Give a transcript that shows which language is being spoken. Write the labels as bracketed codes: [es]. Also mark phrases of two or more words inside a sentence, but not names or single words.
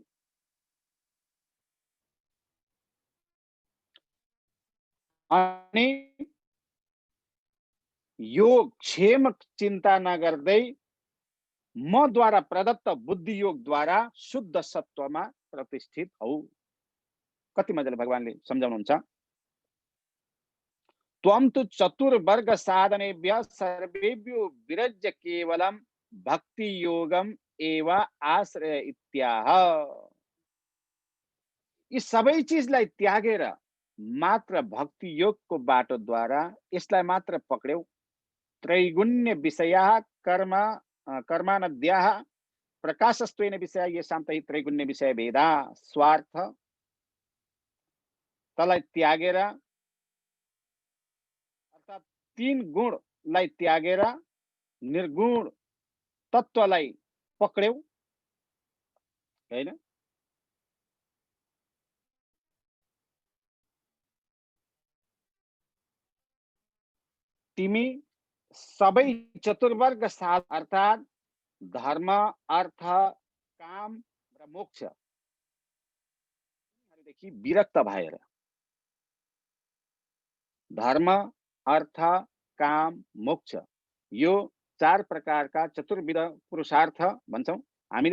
[ne] अनि यो क्षेम चिन्ता नगर्दै म द्वारा प्रदत्त बुद्धि योग द्वारा शुद्ध सत्वमा प्रतिष्ठित हौ। कति मजाले भगवानले सम्झाउनुहुन्छ। [sa] त्वं तु चतुर्वर्ग साधनेभ्य सर्वेभ्यो विरज्य केवलम भक्ति योगम एव आश्रय इत्याह। [ne] यी सबै चिजलाई त्यागेर मात्र भक्ति योगको बाटोद्वारा यसलाई मात्र पक्र्यौ। [sa] त्रैगुण्य विषया कर्म कर्मानद्याः प्रकाशस्त्वेन विषय येषां तैः त्रैगुण्य विषय भेदा स्वार्थ [ne] तलाई त्यागेर अर्थात् तीन गुणलाई त्यागेर निर्गुण तत्त्वलाई पक्र्यौ हैन। तिमी सबै चतुर्वर्ग साध अर्थात् धर्म अर्थ काम र मोक्षदेखि विरक्त भएर धर्म अर्थ काम मोक्ष यो चार प्रकारका चतुर्विध पुरुषार्थ भन्छौं हामीले।